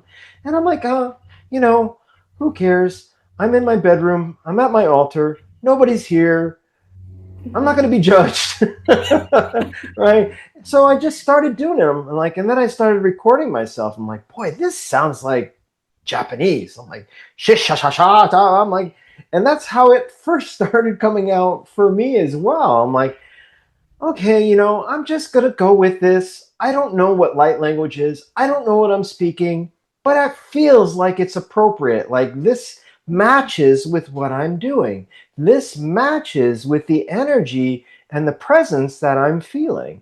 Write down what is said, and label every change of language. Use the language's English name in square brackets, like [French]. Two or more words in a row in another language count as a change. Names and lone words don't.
[English] And I'm like, who cares? I'm in my bedroom. I'm at my altar. Nobody's here. I'm not going to be judged. Right? So I just started doing it. And then I started recording myself. I'm like, boy, this sounds like Japanese. I'm like, shish, sha, sha, sha, sha. I'm like, and that's how it first started coming out for me as well. I'm like, okay, I'm just going to go with this. I don't know what light language is. I don't know what I'm speaking, but it feels like it's appropriate. Like, this matches with what I'm doing. This matches with the energy and the presence that I'm feeling.